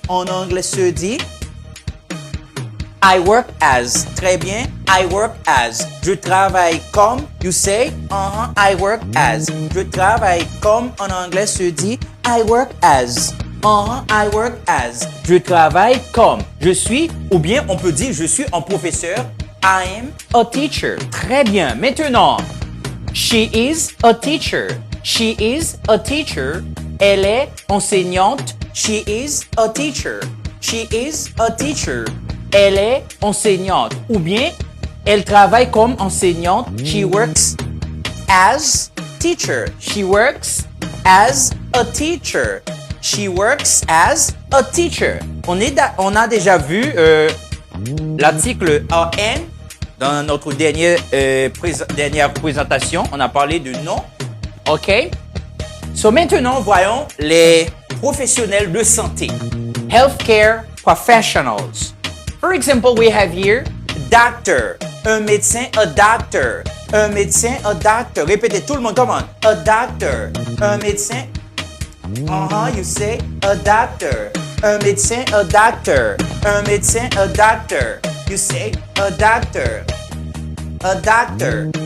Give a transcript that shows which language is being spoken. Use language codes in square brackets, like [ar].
[fr] En anglais se dit. [en] I work as. [fr] Très bien. [en] I work as. [fr] Je travaille comme. [en] You say, I work as. [fr] Je travaille comme. En anglais se dit. [en] I work as. I work as. [fr] Je travaille comme. Je suis, ou bien on peut dire je suis un professeur. [en] I am a teacher. [fr] Très bien. Maintenant, [en] she is a teacher. She is a teacher. [fr] Elle est enseignante. [en] She is a teacher. She is a teacher. [fr] Elle est enseignante. Ou bien, elle travaille comme enseignante. [en] She works as teacher. She works as a teacher. She works as a teacher. [fr] On a déjà vu l'article AN dans notre dernière présentation. On a parlé du nom. OK? So maintenant, voyons les professionnels de santé. [en] Healthcare professionals. For example, we have here doctor. [fr] Un médecin, [en] a doctor. [fr] Un médecin, a doctor. Répétez tout le monde, [en] come on. A doctor. [fr] Un médecin. [en] You say a doctor. [fr] Un médecin, [en] a doctor. [fr] Un médecin, a doctor. [en] You say a doctor. A doctor.